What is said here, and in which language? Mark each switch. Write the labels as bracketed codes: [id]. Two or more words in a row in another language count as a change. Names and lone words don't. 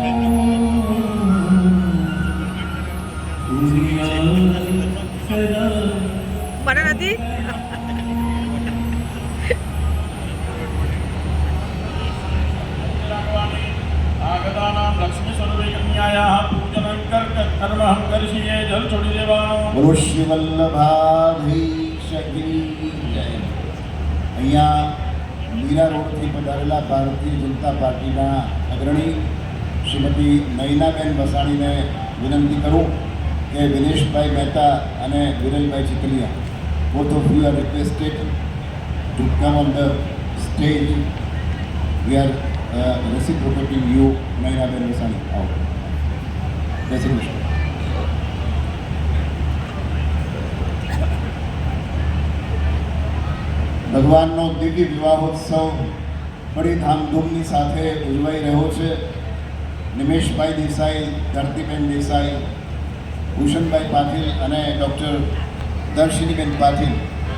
[sa] कुर्यात् सदा Mana nanti? आगतानां लक्ष्मी स्वरूपे कन्यायाः पूजनं कर्महं करिष्ये. [gu] જળ છોડી દેવાનો. બોલો શ્રી વલ્લભાધીશ કી જય. અહીંયા મીરા રોડથી પધારેલા ભારતીય જનતા પાર્ટીના અગ્રણી શ્રીમતી નયનાબેન વસાણીને વિનંતી કરું કે વિનેશભાઈ મહેતા અને વિરલભાઈ ચિતલિયા [en] both of you are requested to come on the stage. We are reciprocating you, [gu] નયનાબેન વસાણી. આવો. જય શ્રી કૃષ્ણ. ભગવાનનો દિવ્ય વિવાહોત્સવ બડી ધામધૂમની સાથે ઉજવાઈ રહ્યો છે. નિમેશભાઈ દેસાઈ, ધરતીબેન દેસાઈ, ભૂષણભાઈ પાટીલ અને ડૉક્ટર દર્શિનીબેન પાટીલ